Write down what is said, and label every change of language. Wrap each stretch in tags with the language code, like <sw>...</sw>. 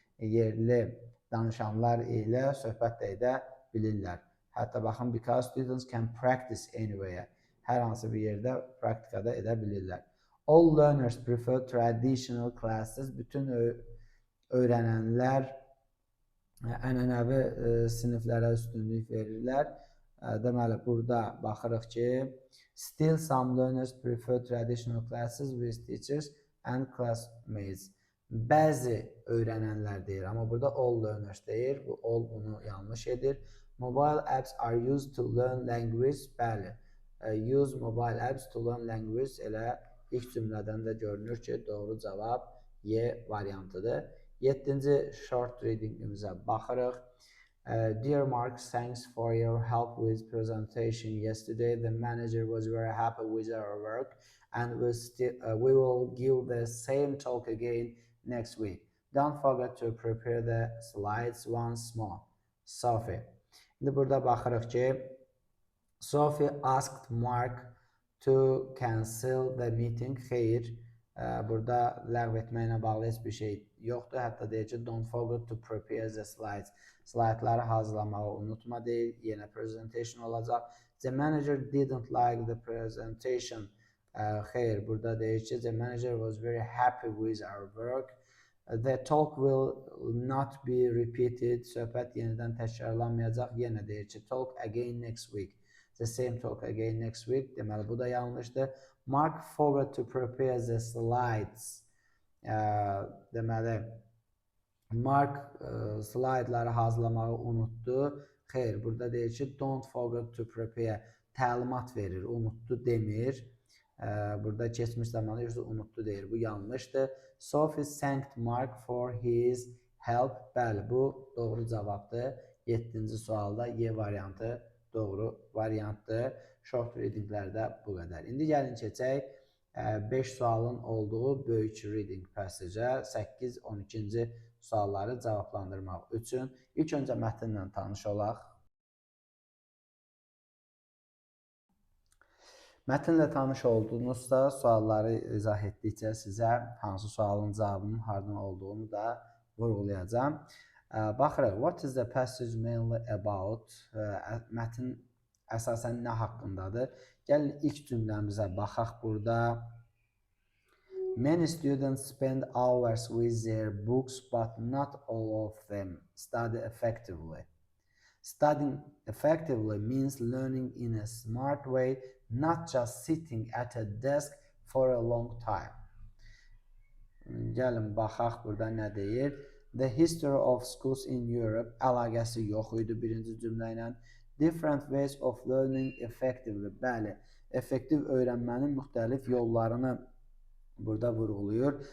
<az>Yerli danışanlar ilə söhbət də edə bilirlər. Hətta baxın,</az> <en>because students can practice anywhere.</en> <az>Hər hansı bir yerdə praktikada edə bilirlər.</az> <en>All learners prefer traditional classes.</en> <az>Bütün öyrənənlər ənənəvi siniflərə üstünlük verirlər. Deməli, burada baxırıq ki,</az> <en>still some learners prefer traditional classes with teachers and classmates.</en> <az>Bəzi öyrənənlər deyir, amma burada all learners deyir. Bu all bunu yanlış edir.</az> <en>Mobile apps are used to learn language.</en> <az>Bəli,</az> <en>use mobile apps to learn language</en> <az>elə ilk cümlədən də görünür ki, doğru cavab Y variantıdır. 7-ci short readingimizə baxırıq.</az> <en>Dear Mark, thanks for your help with presentation yesterday. The manager was very happy with our work and we will give the same talk again next week. Don't forget to prepare the slides once more. Sophie.</en> <az>İndi burada baxırıq ki,</az> <en>Sophie asked Mark to cancel the meeting.</en> <az>Xeyr, burada ləğv etməklə bağlı heç bir şey yoxdur. Hətta deyir ki,</az> <en>don't forget to prepare the slides.</en> <az>Slaytları hazırlamağı unutma deyil. Yenə presentation olacaq. The manager didn't like the presentation. Xeyr, burada deyir ki, the manager was very happy with our work.</az> <en>The talk will not be repeated.</en> <az>Söhbət yenidən təkrarlanmayacaq. Yenə deyir ki,</az> <en>talk again next week. The same talk again next week.</en> <az>Deməli, bu da yanlışdır.</az> <en>Mark forgot to prepare the slides.</en> <az>Deməli, Mark slaytları hazırlamağı unutdu. Xeyr, burada deyir ki,</az> <en>don't forget to prepare.</en> <az>Təlimat verir, unutdu demir. Burada keçmiş zamanı yoxsa unutdu deyir. Bu yanlışdır.</az> <en>Sophie thanked Mark for his help.</en> <az>Bəli, bu doğru cavabdır. 7-ci sualda Y variantı doğru variantdır. Short readinglərdə bu qədər. İndi gəlin keçək 5 sualın olduğu böyük reading passage-ə 8-12-ci sualları cavablandırmaq üçün ilk öncə mətnlə tanış olaq. Mətnlə tanış olduğunuzda sualları izah etdikcə sizə hansı sualın cavabının hardan olduğunu da vurğulayacağam. Baxırıq,</az> <en>what is the passage mainly about?</en> <az>Mətn əsasən nə haqqındadır? Gəlin ilk cümləmizə baxaq burada.</az> <en>Many students spend hours with their books, but not all of them study effectively. Studying effectively means learning in a smart way, not just sitting at a desk for a long time.</en> <az>Gəlin baxaq burada nə deyir?</az> <en>The history of schools in Europe</en> <az>əlaqəsi yox idi birinci cümlə ilə.</az> <en>Different ways of learning effectively.</en> <az>Bəli, effektiv öyrənmənin müxtəlif yollarını burada vurğulayır.</az>